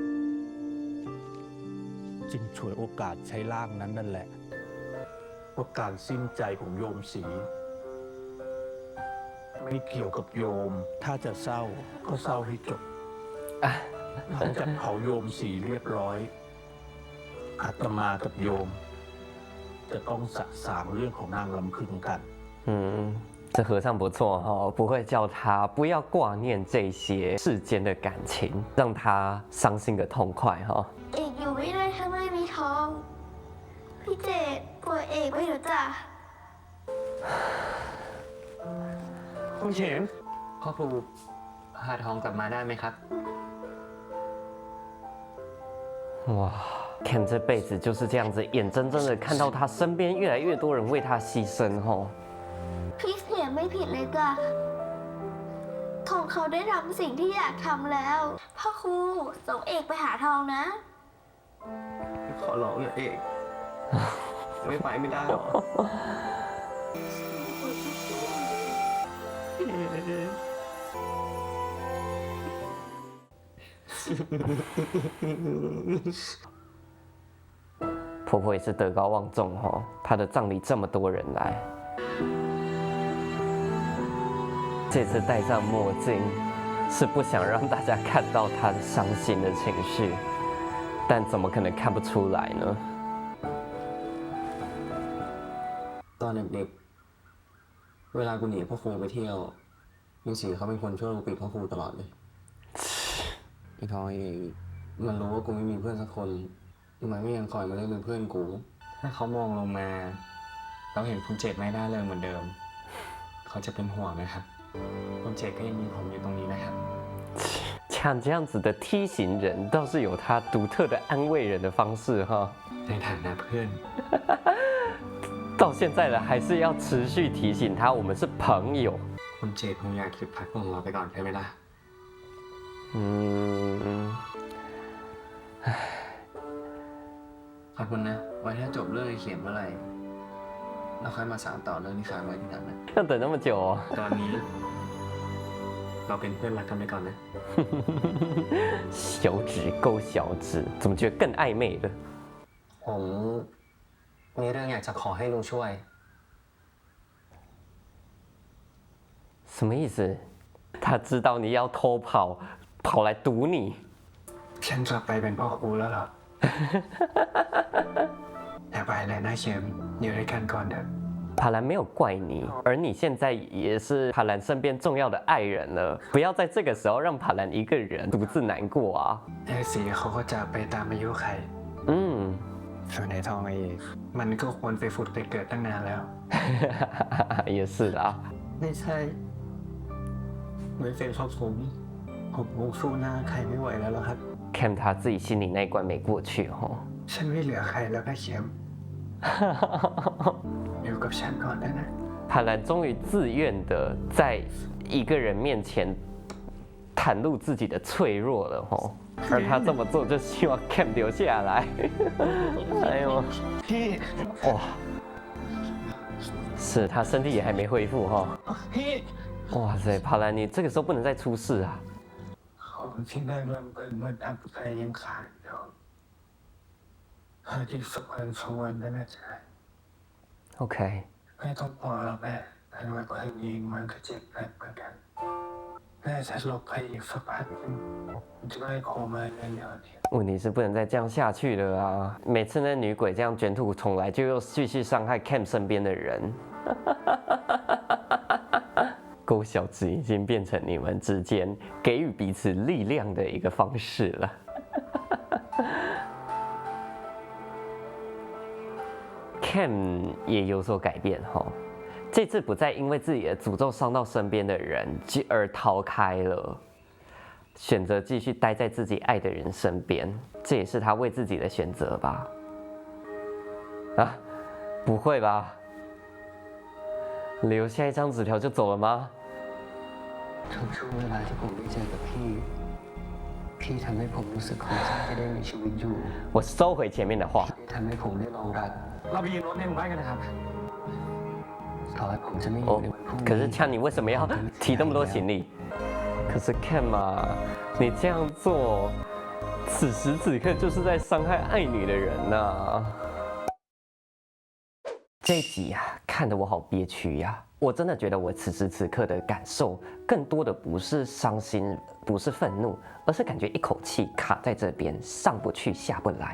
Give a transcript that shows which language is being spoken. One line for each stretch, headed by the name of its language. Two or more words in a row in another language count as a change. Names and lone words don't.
Thai: จึงฉวยโอกาสใช้ร่างนั้นนั่นแหละว่าการสิ้นใจของโยมศรีไม่เกี่ยวกับโยมถ้าจะเศร้าก็เศร้าให้จบหลังจากเผาโยมศรีเรียบร้อยอาตมากับโยมจะต้องสะสางเรื่องของนางลำพึงกัน
Chinese: 这和尚不错哈，不会叫他不要挂念这些世间的感情，让他伤心个痛快哈。
Thai: เอกอยู่ไม่ได้ถ้าไม่มีทองพี่เจดป่วยเอกไว้เถอะจ้ะ คุณเฉียนพ่อครูหาทองกลับมาได้ไหมครับ
Chinese: 哇，Ken 这辈子就是这样子，眼睁睁的看到他身边越来越多人为他牺牲哈。
Thai: พี่เสียไม่ผิดเลยจ้ะทองเขาได้ทำสิ่งที่อยากทำแล้วพ่อครูส่งเอกไปหาทองนะ ขอร้องอย่าเอกไม่ไปไม่ได้หรอ
Chinese: 婆婆也是德高望重哈，她的葬礼这么多人来。这次戴上墨镜，是不想让大家看到他伤心的情绪，但怎么可能看不出来呢？
Thai: ตอนเด็กๆเวลากูหนีพ่อครูไปเที่ยวลุงศรีเขาเป็นคนช่วยกูปิดพ่อครูตลอดเลยไอ้ทอยมันรู้ว่ากูไม่มีเพื่อนสักคนมันก็ยังคอยมาเล่นเป็นเพื่อนกูถ้าเขามองลงมาเราเห็นคุณเจตไม่ได้เลยเหมือนเดิมเขาจะเป็นห่วงนะครับคุณเจตก็ยังมีผมอยู่ตรงนี้นะครับ
Chinese: 像这样子的梯形人，倒是有他独特的安慰人的方式哈。
Thai: ในฐานะเพื่อน
Chinese: 到现在了，还是要持续提醒他，我们是朋友。
Thai: คุณเจตคงอยากหยุดพักของเราไปก่อนใช่ไหมล่ะขอบคุณนะไว้ถ้าจบเรื่องเขียนเมื่อไหร่เราค่อยมาสานต่อเรื่องที่ค้างไว้ที่นั้นนะ
Chinese: 要等那么久哦
Thai: ตอนนี้เราเป็นเพื่อนรักกันไปก่อนนะ
Chinese: 小指勾小指，怎么觉得更暧昧了？
Thai: ผมมีเรื่องอยากจะขอให้ลุงช่วย
Chinese: 什么意思？他知道你要偷跑，跑来堵你。
Thai: ฉันจะไปเป็นพ่อครูแล้วเหรอ อย่าไปเลยนะเข็มอยู่ด้วยกันก่อนเถอะ
Chinese: 帕兰没有怪你，而你现在也是帕兰身边重要的爱人了，不要在这个时候让帕兰一个人独自难过啊。
Thai: ไอ้สีเขาก็จะไปตามอายุไข ส่วนไอ้ทองไอ้มันก็ควรไปฝุดไปเกิดตั้งนานแล้ว
Chinese: 也是啦。
Thai: ไม่ใช่ไม่เป็นเพราะผมคงสู้หน้าใครไม่ไหวแล้วหรอกครับ
Chinese: Cam 他自己心里那一关没过去哦。
Thai: ฉันไม่เหลือใครแล้วนะเข็มอยู่กับฉันก่อนได้นะ
Chinese: 帕兰终于自愿的在一个人面前袒露自己的脆弱了哦，而他这么做就希望 Cam 留下来。哎呦，
Thai: พี่
Chinese: 哇，是他身体也还没恢复哈、
Thai: พี่
Chinese: 哇塞，帕兰，你这个时候不能再出事啊！
Thai: ของที่ได้เริ่มเป็นเมื่อตั้งใจยังขาดอยู่ที่สักวันสองวันนั่นแหละจ๊ะ OK， ไม่ต้องกลัวหรอกแม่แต่ว่าตัวเองยิงมันก็เจ็บหนักเหมือนกันแม่จะหลบไปอีกสักพักนึงจะไม่โคม่าเร็วๆนี้
Chinese: 问题是不能再这样下去了啊！每次那女鬼这样卷土重来，就又继续伤害 Cam 身边的人。勾小指已经变成你们之间给予彼此力量的一个方式了。Cam 也有所改变哈，这次不再因为自己的诅咒伤到身边的人而逃开了，选择继续待在自己爱的人身边，这也是他为自己的选择吧？啊，不会吧？留下一张纸条就走了吗？
Thai: ทุกช่วงเวลาที่ผมได้เจอกับพี่ทำให้ผมรู้สึกขอบใจที่ได้มีชีวิตอยู่
Chinese: 我收回前面的话。
Thai: ทำให้ผมได้ลองรัก เราไปยืนรถในหมู่บ้านกันนะครับ ต่อให้ผมจะไม่อ
Chinese: 哦
Thai: ยู่ในวันพรุ่งนี้
Chinese: 可是像你为什么要提那么多行李？可是看嘛，你这样做，此时此刻就是在伤害爱你的人呐、这一集啊，看得我好憋屈呀、我真的觉得我此时此刻的感受，更多的不是伤心，不是愤怒，而是感觉一口气卡在这边，上不去下不来。